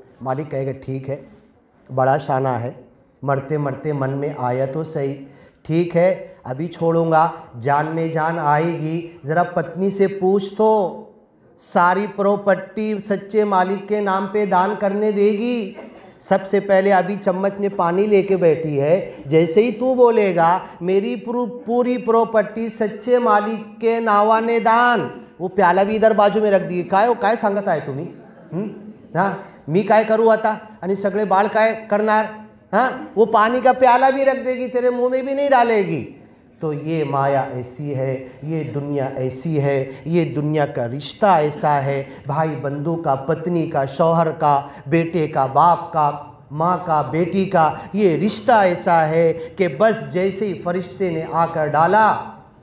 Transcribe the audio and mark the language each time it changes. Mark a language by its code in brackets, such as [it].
[hi] मालिक कहेगा ठीक है, बड़ा शाना है, मरते मरते मन में आया तो सही, ठीक है अभी छोड़ूंगा, जान में जान आएगी, ज़रा पत्नी से पूछ तो सारी प्रॉपर्टी सच्चे मालिक के नाम पे दान करने देगी। सबसे पहले अभी चम्मच में पानी लेके बैठी है, जैसे ही तू बोलेगा मेरी पूरी प्रॉपर्टी सच्चे मालिक के नावाने दान, वो प्याला भी इधर बाजू में रख दिए, [mr] काय सांगत आहे तुम्ही? हां मी काय करू आता आणि सगळे बाळ काय करणार? [hi] हाँ वो पानी का प्याला भी रख देगी, तेरे मुंह में भी नहीं डालेगी। तो ये माया ऐसी है, ये दुनिया ऐसी है, ये दुनिया का रिश्ता ऐसा है, भाई बंधु का, पत्नी का, शौहर का, बेटे का, बाप का, माँ का, बेटी का, ये रिश्ता ऐसा है कि बस जैसे ही फरिश्ते ने आकर डाला,